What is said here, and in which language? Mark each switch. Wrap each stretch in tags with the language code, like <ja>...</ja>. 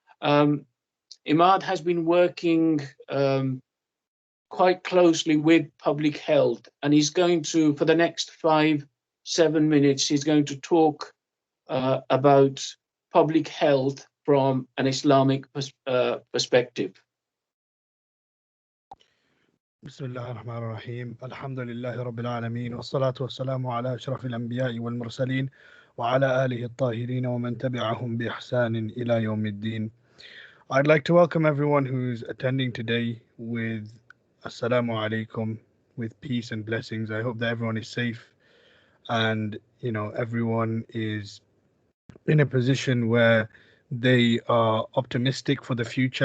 <en>Imad has been working quite closely with public health, and he's going to, for the next 5-7 minutes, he's going to talk about public health from an Islamic perspective.</en> <ar>بسم الله الرحمن الرحيم الحمد لله رب العالمين والصلاة والسلام على أشرف الأنبياء والمرسلين وعلى آله الطاهرين ومن تبعهم بإحسان إلى يوم الدين.</ar> <en>I'd like to welcome everyone who's attending today with Assalamu alaikum, with peace and blessings. I hope that everyone is safe and everyone is in a position where they are optimistic for the future.</en>